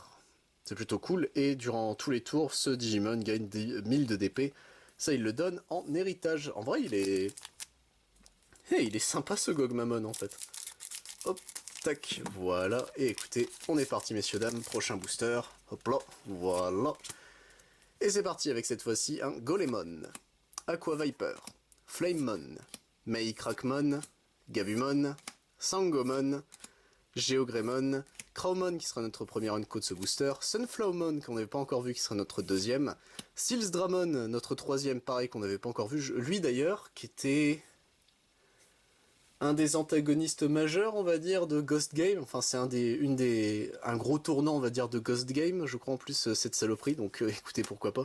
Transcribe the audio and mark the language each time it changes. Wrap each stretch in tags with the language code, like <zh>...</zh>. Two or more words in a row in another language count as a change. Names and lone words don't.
<fr>C'est plutôt cool, et durant tous les tours, ce Digimon gagne 1000 de DP. Ça, il le donne en héritage. En vrai, il est... Hey, il est sympa ce Gogmamon en fait. Hop, tac, voilà. Et écoutez, on est parti messieurs dames, prochain booster. Hop là, voilà. Et c'est parti avec cette fois-ci un Golemon, Aqua Viper, Flamemon, Mei Crackmon, Gabumon, Sangomon, Geogremon, Crowmon qui sera notre premier Unco de ce booster, Sunflowmon qu'on n'avait pas encore vu qui sera notre deuxième, Silsdramon notre troisième pareil qu'on n'avait pas encore vu, lui d'ailleurs qui était un des antagonistes majeurs on va dire de Ghost Game, enfin c'est un gros tournant on va dire de Ghost Game je crois en plus cette saloperie donc écoutez pourquoi pas.</fr>